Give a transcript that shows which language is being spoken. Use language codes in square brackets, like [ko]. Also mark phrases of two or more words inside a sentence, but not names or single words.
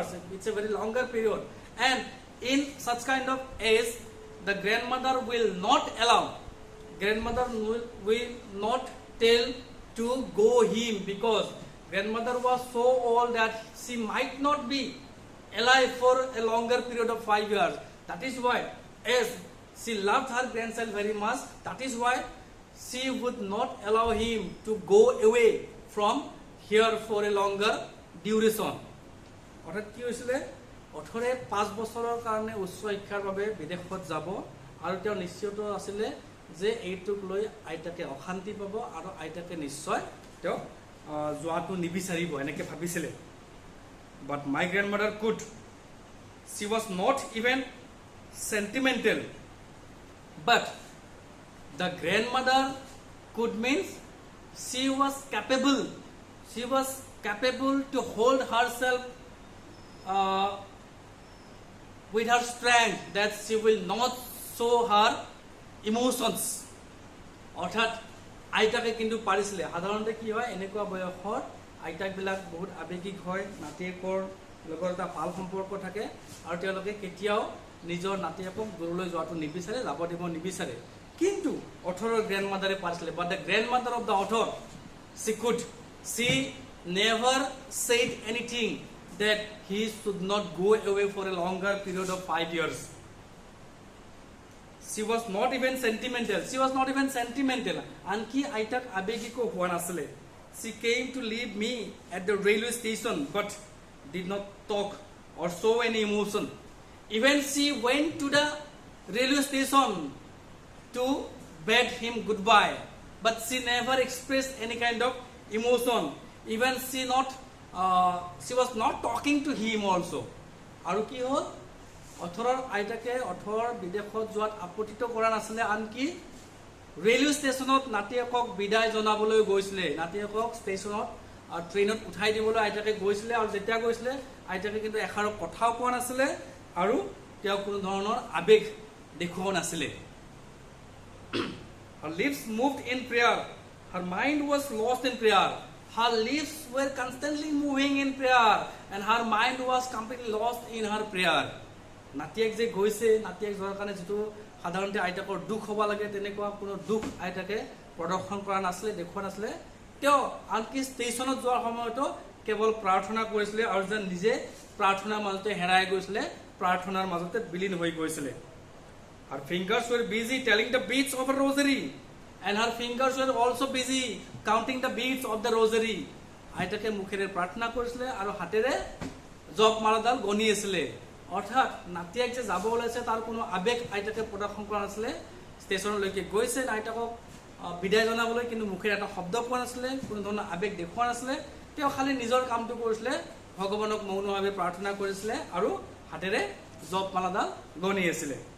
[en] It's a very longer period, and in such kind of age the grandmother will not tell to go him, because grandmother was so old that she might not be alive for a longer period of 5 years. That is why, as she loved her grandchild very much, that is why she would not allow him to go away from here for a longer duration. [as] অর্থাৎ কি হৈছিলে, অথৰে 5 বছৰৰ কাৰণে উচ্চ শিক্ষাৰ বাবে বিদেশত যাব আৰু তেওঁ নিশ্চিত আছিল যে এইটোক লৈ আইতাকে অশান্তি পাব আৰু আইতাকে নিশ্চয় তেওঁ যোৱাটো নিবিচাৰিব এনেকৈ ভাবিছিলে [en] but my grandmother could she was not even sentimental but the grandmother could means she was capable to hold herself with her strength that she will not show her emotions [as] অৰ্থাৎ আইতাকে কিন্তু পাৰিছিলে সাধাৰণতে কি হয় এনেকুৱা বয়সত আইতাকবিলাক বহুত আবেগিক হয় নাতিয়েকৰ লগত এটা ভাল সম্পৰ্ক থাকে আৰু তেওঁলোকে কেতিয়াও নিজৰ নাতিয়েকক দূৰলৈ যোৱাটো নিবিচাৰে যাব দিব নিবিচাৰে কিন্তু অথৰৰ গ্ৰেণ্ডমাদাৰে পাৰিছিলে [en] but the grandmother of the author she never said anything that he should not go away for a longer period of 5 years she was not even sentimental [as] আনকি আইতাক আবেগিক হোৱা নাছিলে [en] she came to leave me at the railway station but did not talk or show any emotion even she went to the railway station to bid him goodbye but she never expressed any kind of emotion even she was not talking to him also [as] আৰু কি হ'ল অথৰৰ আইতাকে অথৰ বিদেশত যোৱাত আপত্তিত কৰা নাছিলে আনকি ৰেলৱে ষ্টেচনত নাতিয়েকক বিদায় জনাবলৈ গৈছিলে নাতিয়েকক ষ্টেচনত ট্ৰেইনত উঠাই দিবলৈ আইতাকে গৈছিলে আৰু যেতিয়া গৈছিলে আইতাকে কিন্তু এখাৰো কথাও কোৱা নাছিলে আৰু তেওঁ কোনো ধৰণৰ আবেগ দেখুওৱা নাছিলে [en] her lips moved in prayer her mind was lost in prayer her lips were constantly moving in prayer and her mind was completely lost in her prayer [as] নাতিয়েক যে গৈছে নাতিয়েক যোৱাৰ কাৰণে যেটো সাধাৰণতে আইতাকৰ দুখ হ'ব লাগে তেনেকুৱা কোনো দুখ আইতাকে প্ৰদৰ্শন কৰা নাছিলে দেখুৱা নাছিলে তেওঁ আনকি ষ্টেচনত যোৱাৰ সময়তো কেৱল প্ৰাৰ্থনা কৰিছিলে আৰু যেন নিজে প্ৰাৰ্থনাৰ মাজতে হেৰাই গৈছিলে প্ৰাৰ্থনাৰ মাজতে বিলীন হৈ গৈছিলে [en] her fingers were busy telling the beads of a rosary and her fingers were also busy counting the beads of the rosary [as] আইতাকে মুখেৰে প্ৰাৰ্থনা কৰিছিলে আৰু হাতেৰে জপ মালাডাল গনি আছিল অৰ্থাৎ নাতিয়েক যে যাব ওলাইছে তাৰ কোনো আবেগ আইতাকে প্ৰদৰ্শন কৰা নাছিলে ষ্টেচনলৈকে গৈছে আইতাকক বিদায় জনাবলৈ কিন্তু মুখেৰে এটা শব্দ কোৱা নাছিলে কোনো ধৰণৰ আবেগ দেখুৱা নাছিলে তেওঁ খালি নিজৰ কামটো কৰিছিলে ভগৱানক মৌনভাৱে প্ৰাৰ্থনা কৰিছিলে আৰু হাতেৰে জপ মালাডাল গনি আছিল